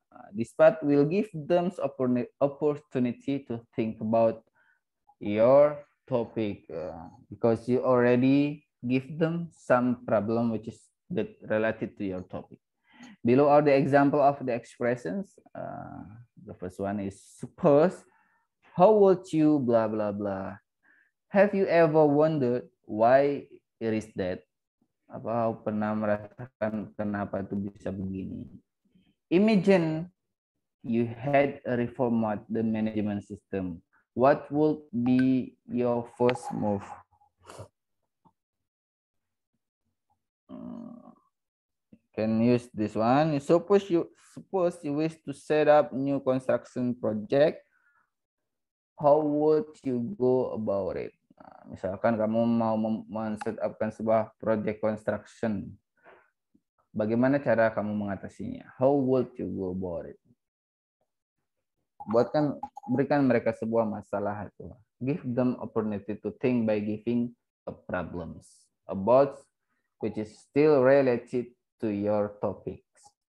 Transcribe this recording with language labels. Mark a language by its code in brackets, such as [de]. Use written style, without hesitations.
[en] This part will give them opportunity to think about your topic because you already give them some problem which is related to your topic. Below are the example of the expressions. The first one is suppose, how would you blah blah blah. Have you ever wondered why it is that? [id] Apa pernah merasakan kenapa itu bisa begini? [en] Imagine you had a reformat the management system. What would be your first move? Can use this one. Suppose you wish to set up new construction project. How would you go about it? [id] Misalkan kamu mau men-set-upkan sebuah project construction. Bagaimana cara kamu mengatasinya? [en] How would you go about it? Berikan mereka sebuah masalah itu. Give them opportunity to think by giving a problems about which is still related to your topics.